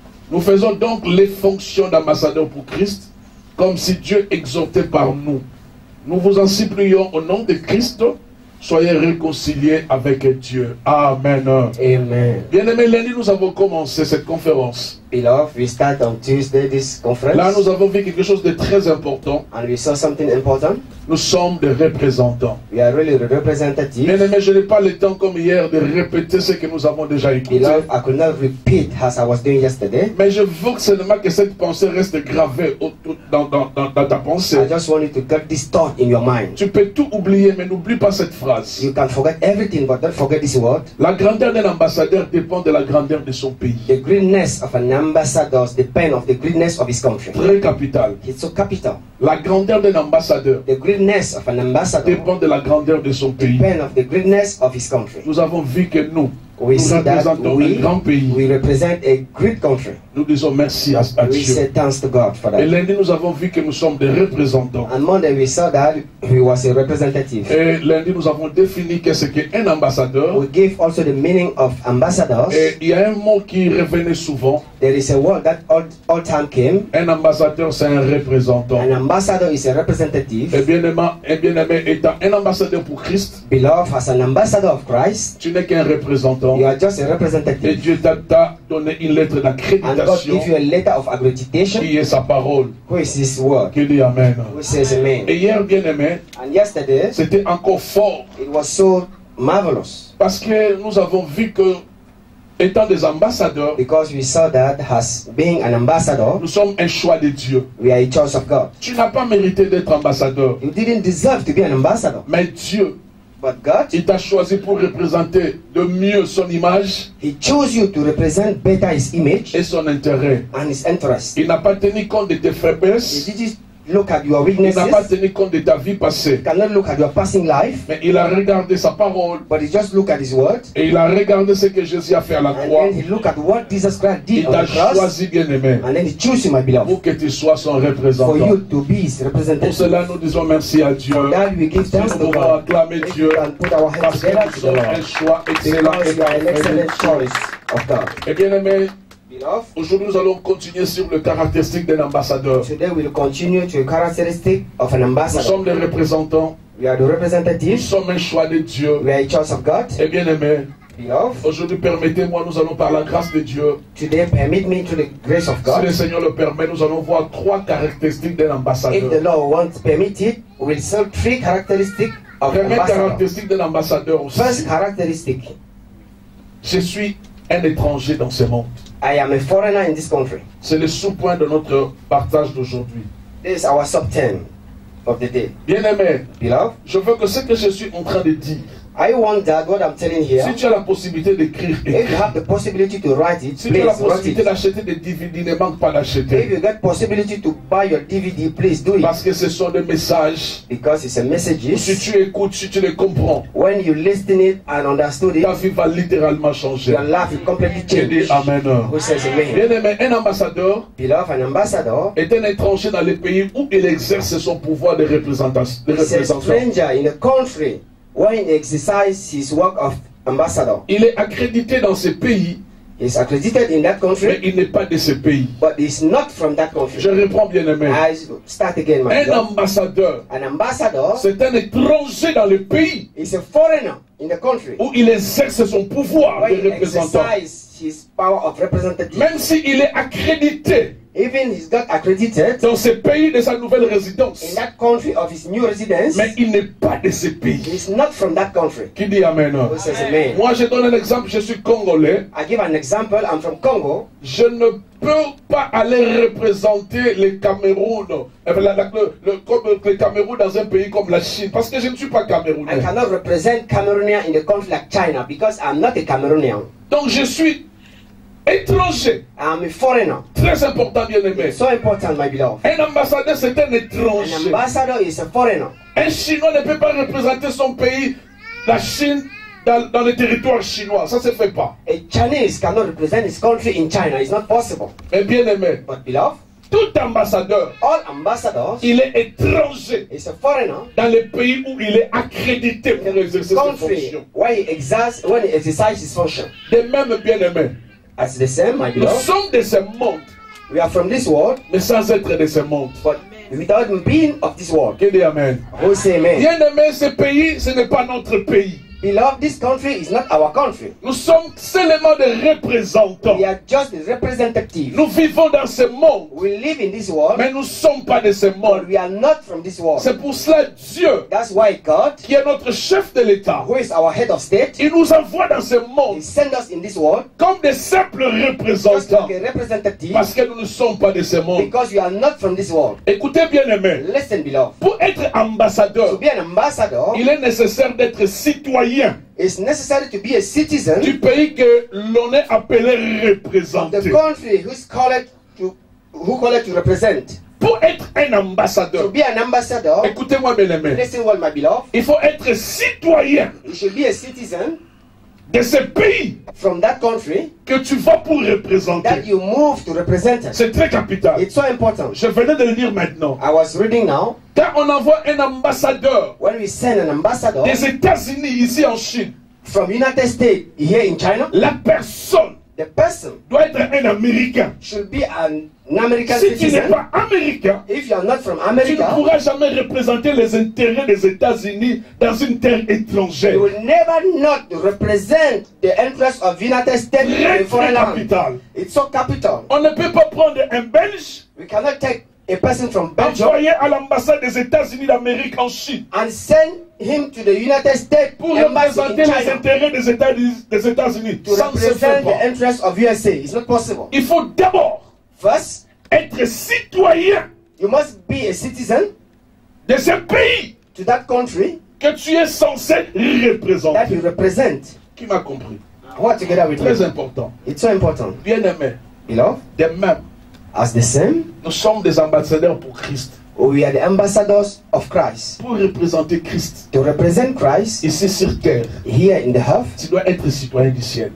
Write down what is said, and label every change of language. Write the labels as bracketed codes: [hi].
[fr] Nous faisons donc les fonctions d'ambassadeurs pour Christ, comme si Dieu exhortait par nous. Nous vous en supplions au nom de Christ, soyez réconciliés avec Dieu. Amen. Amen. Bien-aimés, lundi, nous avons commencé cette conférence. [en] Beloved, we start on Tuesday this conference. [fr] Là, nous avons vu quelque chose de très important. [en] And we saw something important. [fr] Nous sommes des représentants. [en] We are really the representative. [fr] Bien-aimés, je n'ai pas le temps comme hier de répéter ce que nous avons déjà écouté. [en] Beloved, I could not repeat as I was doing yesterday. [fr] Mais je veux seulement que cette pensée reste gravée dans ta pensée. [en] I just want you to get this thought in your mind. [fr] Tu peux tout oublier, mais n'oublie pas cette phrase. [en] You can forget everything, but don't forget this word. [fr] La grandeur d'un ambassadeur dépend de la grandeur de son pays. [en] The greatness of an ambassador depends on the greatness of his country. [fr] Très capital. [en] It's so capital. [fr] La grandeur d'un ambassadeur [en] The greatness of an ambassador [fr] dépend de la grandeur de son pays. [en] depends on the greatness of his country. [fr] Nous avons vu que nous [en] We see that [fr] représentons un grand pays. [en] we represent a great country. [fr] Nous disons merci à [en] We [fr] Dieu. [en] say thanks to God for [fr] Et lundi, nous avons vu que nous sommes des représentants. [en] On Monday we saw that he was a representative. [fr] Et lundi, nous avons défini qu'est-ce qu'un ambassadeur. [en] We gave also the meaning of ambassadors. [fr] Et il y a un mot qui revenait souvent. [en] There is a word that all time came. [fr] Un ambassadeur, c'est un représentant. [en] An ambassador is a representative. [fr] Et bien-aimé, étant un ambassadeur pour Christ, [en] Beloved, as an ambassador of Christ, [fr] tu n'es qu'un représentant. [en] you are just a [fr] Et [en] representative. [fr] Dieu t'a donné une lettre [en] And God [fr] d'accréditation [en] give you a letter of accreditation. [fr] qui est sa parole. [en] Who is His word? [fr] Qui dit Amen. [en] Who says amen? [fr] Et hier, bien-aimé, [en] And yesterday, [fr] c'était encore fort. [en] it was so marvelous. [fr] Parce que nous avons vu que, étant des ambassadeurs, [en] Because we saw that as being an ambassador, [fr] nous sommes un choix de Dieu. [en] we are a choice of God. [fr] Tu n'as pas mérité d'être ambassadeur. [en] You didn't deserve to be an ambassador. [fr] Mais Dieu, [en] But God, [fr] il t'a choisi pour représenter de mieux son image [en] He chose you to represent better His image [fr] et son intérêt. [en] and His interest. [fr] Il n'a pas tenu compte de tes [en] He [fr] faiblesses. [en] didn't look at your [fr] Il n'a pas [en] weaknesses. [fr] tenu compte de ta vie passée. [en] He cannot look at your passing life. [fr] Mais il a regardé sa parole. [en] But He just look at His word. [fr] Et il a regardé ce que Jésus a fait à la [en] And [fr] croix. [en] then He look at what Jesus Christ [fr] Il [en] did on [fr] t'a [en] the cross. [fr] choisi, bien-aimé, [en] And then He chose you, my beloved, [fr] pour que tu sois son représentant. [en] you to be His [fr] Pour [en] representative. [fr] cela, nous disons merci à Dieu. [en] For that we give [fr] Si [en] thanks [fr] nous [en] to [fr] pouvons [en] God. [fr] acclamer [en] If [fr] Dieu [en] we can put our hands [fr] parce que [en] together [fr] nous [en] to the [fr] sommes un [en] Lord. [fr] choix excellent [en] Because [fr] et [en] you are an excellent [fr] parfait. [en] choice of God. [fr] Et bien-aimé, [en] Beloved, [fr] Aujourd'hui, nous allons continuer sur le caractéristique d'un ambassadeur. [en] today we'll continue to a characteristic of an [fr] Nous [en] ambassador. [fr] sommes des représentants. [en] We are the [fr] Nous [en] representatives. [fr] sommes un choix de Dieu. [en] We are a choice of God. [fr] Et bien aimé, [en] Beloved, [fr] aujourd'hui, permettez-moi, nous allons par la grâce de Dieu. [en] today permit me to the grace of [fr] Si le [en] God. [fr] Seigneur le permet, nous allons voir 3 caractéristiques d'un [en] If the [fr] ambassadeur. [en] Lord wants permit it, we'll see 3 characteristics of an [fr] Première [en] ambassador. [fr] caractéristique d'un ambassadeur aussi. [en] First characteristic, [fr] Je suis un étranger dans ce monde. [en] I am a foreigner in this country. [fr] C'est le sous-point de notre partage d'aujourd'hui. [en] This is our sub-10 of the day. [fr] Bien aimé, [en] Beloved, [fr] je veux que ce que je suis en train de dire, [en] I want that what I'm telling here, [fr] si tu as la possibilité d'écrire, [en] if you [fr] écris. [en] have the possibility to write it, [fr] Si tu as la [en] please write [fr] possibilité [en] it. [fr] d'acheter des DVD, ne manque pas [en] If [fr] d'acheter. [en] you get possibility to buy your DVD, please do it. [fr] Parce que ce sont des messages. [en] Because it's a [fr] Si [en] message. [fr] tu écoutes, si tu les comprends, [en] When you listen it and understood it, [fr] ta vie va littéralement changer. [en] your life will completely [fr] Je dis [en] change. [fr] Amen. [en] Who says amen? [fr] Bien aimé, un ambassadeur [en] Beloved, an ambassador [fr] est un étranger dans les pays où il exerce son pouvoir de représentation. [en] is a stranger in a country when he exercises his work of ambassador. [fr] Il est accrédité dans ce pays, [en] He's accredited in that [fr] mais [en] country, [fr] il n'est pas de ce pays. [en] but he's not from that country. [fr] Je reprends bien aimé. [en] I start again, my [fr] Un [en] beloved. [fr] ambassadeur, [en] An ambassador [fr] c'est un étranger dans le pays [en] is a foreigner in the country [fr] où il exerce son pouvoir [en] when [fr] de [en] he [fr] représentant. [en] exercises his power of representative. [fr] Même s'il est accrédité [en] Even he's got accredited [fr] dans ce pays de sa nouvelle [en] in [fr] résidence, [en] that country of his new residence, [fr] mais il n'est pas de ce pays. [en] he's not from that country. [fr] Qui dit Amen? [en] Who says amen? [fr] Moi, je donne un exemple. Je suis congolais. [en] I give an example. I'm from Congo. [fr] Je ne peux pas aller représenter le Cameroun, comme le Cameroun dans un pays comme la Chine, parce que je ne suis pas [en] I [fr] camerounais. [en] cannot represent Cameroonian in a country like China because I'm not a Cameroonian. [fr] Donc je suis étranger. [en] I'm a foreigner. [fr] Très important, bien aimé. [en] It's so important, my beloved. [fr] Un ambassadeur, c'est un [en] An [fr] étranger. [en] ambassador is a foreigner. [fr] Un Chinois ne peut pas représenter son pays, la Chine, dans le territoire chinois. Ça ne se fait pas. [en] A Chinese cannot represent his country in China. It's not possible. [fr] Mais bien aimé, [en] But beloved, [fr] tout ambassadeur, [en] all ambassadors [fr] il est étranger [en] is a foreigner [fr] dans le pays où il est accrédité pour exercer ses [en] country [fr] fonctions. [en] when he exercises his function. [fr] De même, bien aimé, [en] As the same, my [fr] nous [en] beloved, [fr] sommes de ce monde, [en] we are from this world, [fr] mais sans être de ce monde. [en] but without being of this world. [fr] Qui dit Amen? [en] Who say amen? [fr] Bien aimé, ce pays, ce n'est pas notre pays. [en] Beloved, this country is not our country. [fr] Nous sommes seulement des représentants. [en] We are just the representative. [fr] Nous vivons dans ce monde, [en] We live in this world, [fr] mais nous ne sommes pas de ce [en] but [fr] monde. [en] we are not from this world. [fr] C'est pour cela Dieu, [en] That's why God, [fr] qui est notre chef de l'État, [en] who is our head of state, [fr] il nous envoie dans ce [en] He [fr] monde [en] sent us in this world [fr] comme des simples [en] just [fr] représentants, [en] like a representative [fr] parce que nous ne sommes pas de ce monde. [en] because we are not from this world. [fr] Écoutez bien aimé, [en] Listen, beloved. [fr] pour être [en] To [fr] ambassadeur, [en] be an ambassador, [fr] il est nécessaire d'être citoyen [en] it's necessary to be a citizen [fr] du pays que l'on est appelé [en] of the [fr] représenter. [en] country who call it to represent. [fr] Pour être un [en] To [fr] ambassadeur, [en] be an ambassador, [fr] écoutez-moi bien aimé, [en] listen well, my beloved. [fr] il faut être citoyen [en] You should be a citizen [fr] de ce pays [en] from that country [fr] que tu vas pour [en] that [fr] représenter. [en] you move to represent it. [fr] C'est très capital. [en] It's so important. [fr] Je venais de le dire maintenant. [en] I was reading now, [fr] Quand on envoie un ambassadeur [en] when we send an ambassador [fr] des États-Unis ici en Chine, [en] from United States here in China, [fr] la personne [en] the person [fr] doit être un Américain. [en] should be an American [fr] Si tu n'es [en] citizen. [fr] pas Américain, [en] If you are not from [fr] tu ne [en] America, [fr] pourras jamais représenter les intérêts des États-Unis dans une terre étrangère. [en] you will never not represent the interests of United States in [fr] Très, [en] a foreign land. [fr] capital. [en] It's so capital. [fr] On ne peut pas prendre un Belge, [en] We cannot take a person from Belgium [fr] envoyer à l'ambassade des États-Unis d'Amérique en Chine [en] and send him to the United States [fr] pour [en] embassy [fr] représenter [en] China [fr] intérêts des États-Unis. [en] to [fr] Ça ne se fait [en] represent [fr] pas. [en] the interests of USA. It's not possible. [fr] Il faut d'abord [en] First, [fr] être citoyen [en] you must be a citizen [fr] de ce pays [en] to that country [fr] que tu es censé [en] that [fr] représenter. [en] you represent. [fr] Qui m'a compris? [en] What together with [fr] Très [en] me? [fr] important. [en] It's so important. [fr] Bien aimé. [en] Beloved, [fr] De même, [en] as the same, [fr] nous sommes des ambassadeurs pour Christ. [en] we are the ambassadors of Christ. [fr] Pour représenter Christ [en] To represent Christ [fr] ici sur terre, [en] here in the earth, [fr] tu dois être citoyen du ciel.